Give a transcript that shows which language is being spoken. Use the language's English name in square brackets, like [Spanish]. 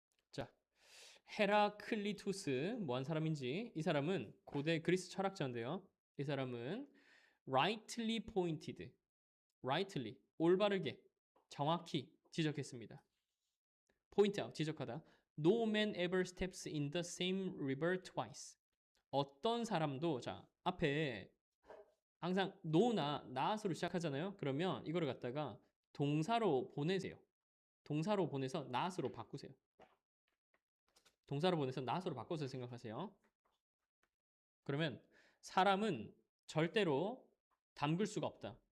[Korean] 자, 헤라클리투스 뭐한 사람인지. 이 사람은 고대 그리스 철학자인데요. 이 사람은 [English] rightly pointed, [Korean] rightly 올바르게 정확히 지적했습니다. [English] point out, 지적하다. No man ever steps in the same river twice. [Korean] 어떤 사람도 자 앞에 항상 no나 not으로 시작하잖아요. 그러면 이거를 갖다가 동사로 보내세요. 동사로 보내서 not으로 바꾸세요. 동사로 보내서 not으로 바꿔서 생각하세요. 그러면 사람은 절대로 담글 수가 없다.